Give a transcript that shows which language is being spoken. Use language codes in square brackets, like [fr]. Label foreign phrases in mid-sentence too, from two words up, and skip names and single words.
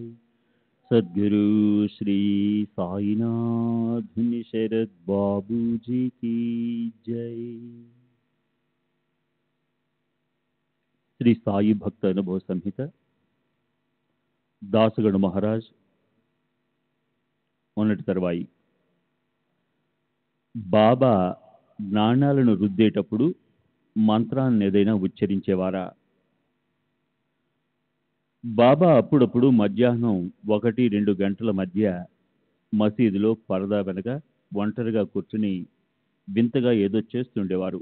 [hi] सद्गुरु श्री साईनाथ शरद बाबूजी की जय। [te] श्री साई भक्त अनुभव संहित दासगण महाराज మొన్నటి తర్వాయి బాబా నాణాలను రుద్దేటప్పుడు మంత్రాన్ని ఏదైనా ఉచ్చరించేవారా? బాబా అప్పుడప్పుడు మధ్యాహ్నం 1-2 గంటల మధ్య మసీదులో పరదా వెనక ఒంటరిగా కూర్చుని వింతగా ఏదో చేస్తుండేవారు.